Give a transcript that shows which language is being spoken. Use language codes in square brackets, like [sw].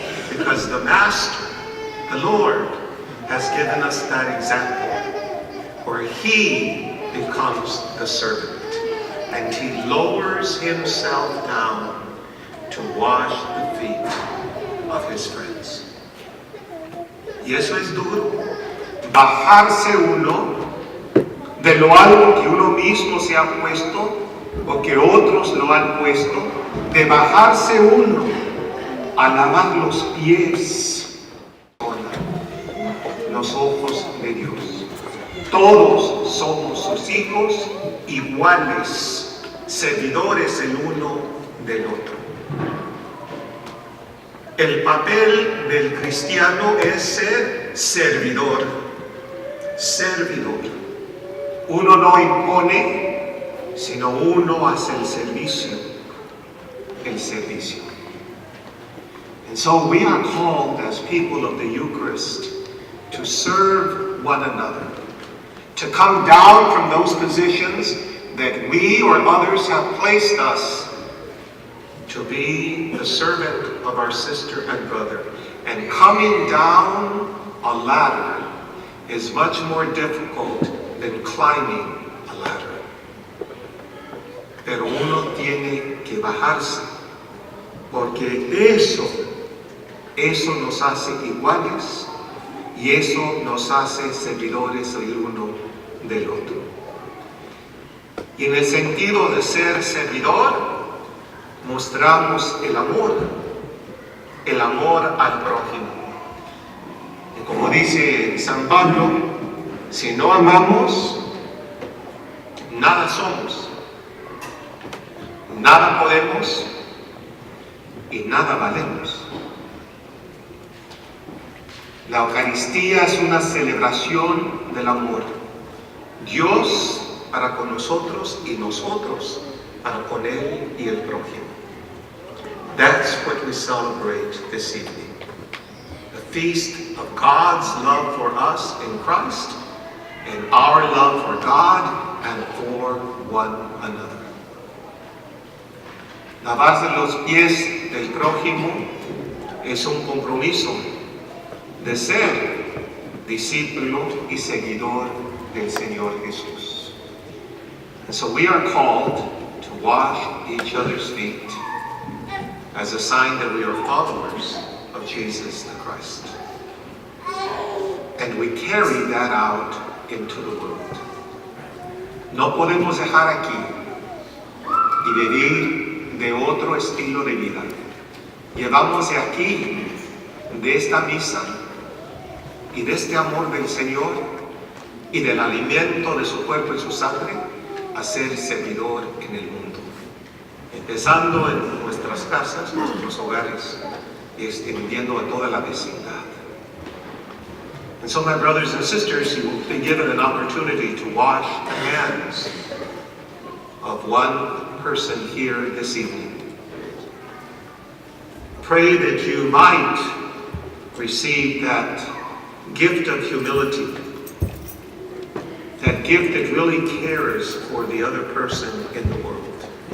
[en] Because the Master, the Lord, has given us that example where He becomes the servant and He lowers Himself down to wash the feet of His friends. [es] Y eso es duro, bajarse uno de lo alto que uno mismo se ha puesto o que otros lo han puesto, de bajarse uno a lavar los pies con los ojos de Dios. Todos somos sus hijos iguales, servidores el uno del otro. El papel del cristiano es ser servidor. Servidor. Uno no impone, sino uno hace el servicio. El servicio. [en] And so we are called as people of the Eucharist to serve one another, to come down from those positions that we or others have placed us, to be the servant of our sister and brother. And coming down a ladder is much more difficult than climbing a ladder. [es] Pero uno tiene que bajarse, porque eso nos hace iguales y eso nos hace servidores el uno del otro. Y en el sentido de ser servidor, mostramos el amor al prójimo. Y como dice San Pablo, si no amamos, nada somos, nada podemos y nada valemos. La Eucaristía es una celebración del amor. Dios para con nosotros y nosotros para con Él y el prójimo. [en] That's what we celebrate this evening. The feast of God's love for us in Christ and our love for God and for one another. [es] Lavarse los pies del prójimo es un compromiso de ser discípulo y seguidor del Señor Jesús. [en] And so we are called to wash each other's feet as a sign that we are followers of Jesus the Christ. And we carry that out into the world. [es] No podemos dejar aquí y vivir de otro estilo de vida. Llevamos de aquí, de esta misa y de este amor del Señor y del alimento de su cuerpo y su sangre a ser servidor en el mundo. Empezando en nuestras casas, nuestros hogares y extendiendo a toda la vecindad. [en] And so, my brothers and sisters, you will be given an opportunity to wash the hands of one person here this evening. Pray that you might receive that gift of humility, that gift that really cares for the other person in the world.